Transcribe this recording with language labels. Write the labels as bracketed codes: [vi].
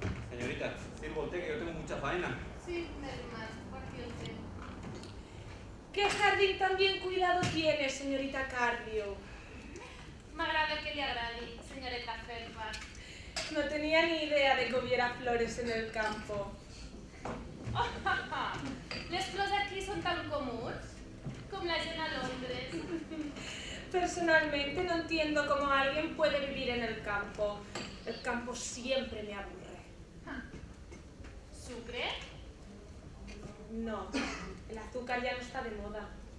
[es] Señorita, sirva usted que yo tengo mucha faena. [ca] Sí, Merriman, aquí el té. [es] ¿Qué jardín tan bien cuidado tiene, señorita Cardio? [ca] M'agrada que li agradi, senyoreta Fairfax. [es] No tenía ni idea de que hubiera flores en el campo. [ca] Les flors aquí són tan comuns com la gent a Londres. [es] Personalmente no entiendo cómo alguien puede vivir en el campo. El campo siempre me aburre. [ca] Sucre? [es] No, el azúcar ya no está de moda.